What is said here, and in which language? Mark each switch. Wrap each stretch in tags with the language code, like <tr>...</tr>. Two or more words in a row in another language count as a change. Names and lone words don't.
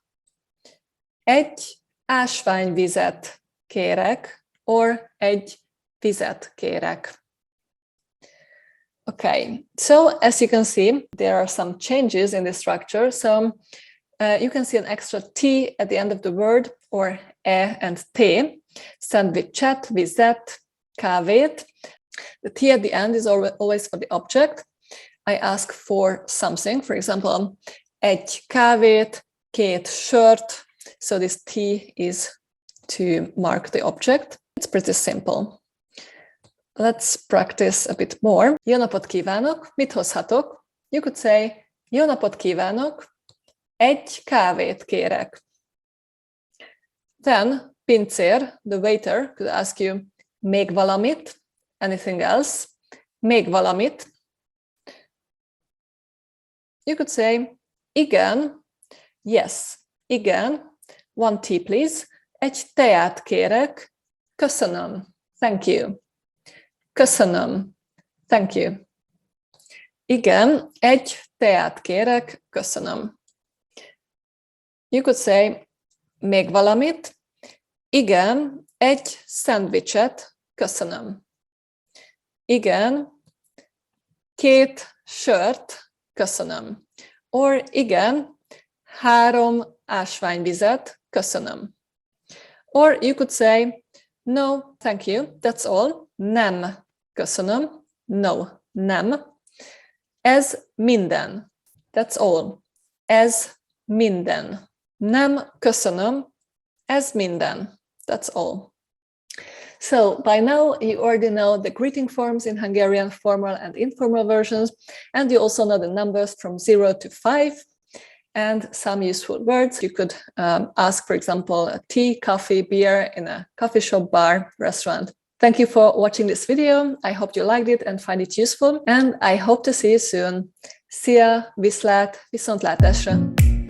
<hu>Egy ásványvizet kérek, or egy vizet kérek.</hu> <en>Okay, so as you can see, there are some changes in the structure. So you can see an extra T at the end of the word, or E and T.</en> <hu>Szendvicset, vizet, kávét.</hu> <en>The T at the end is always for the object. I ask for something, for example,</en> <hu>egy kávét, 2 sört.</hu> <en>So this T is to mark the object. It's pretty simple. Let's practice a bit more.</en> <hu>Jó napot kívánok, mit hozhatok?</hu> <en>You could say,</en> <hu>jó napot kívánok, egy kávét kérek.</hu> <en>Then, pincér, the waiter, could ask you,</en> <hu>még valamit,</hu> <en>anything else,</en> <hu>még valamit.</hu> <en>You could say, igen, yes, igen, 1 tea please,</en> <hu>egy teát kérek, köszönöm,</hu> <en>thank you. Köszönöm, thank you.</en> <hu>Igen, egy teát kérek, köszönöm.</hu> <en>You could say,</en> <hu>még valamit, igen, egy szendvicset, köszönöm. Igen, 2 sört, köszönöm. Or igen, 3 ásványvizet, köszönöm.</hu> <en>Or you could say, no, thank you, that's all.</en> <hu>Nem, köszönöm. No, nem. Ez minden.</hu> <en>That's all.</en> <hu>Ez minden. Nem, köszönöm. Ez minden.</hu> <en>That's all. So by now you already know the greeting forms in Hungarian, formal and informal versions, and you also know the numbers from 0 to 5. and some useful words. You could ask, for example, tea, coffee, beer in a coffee shop, bar, restaurant. Thank you for watching this video. I hope you liked it and find it useful, and I hope to see you soon.</en> <hu>Szia, viszlát, viszontlátásra!</hu>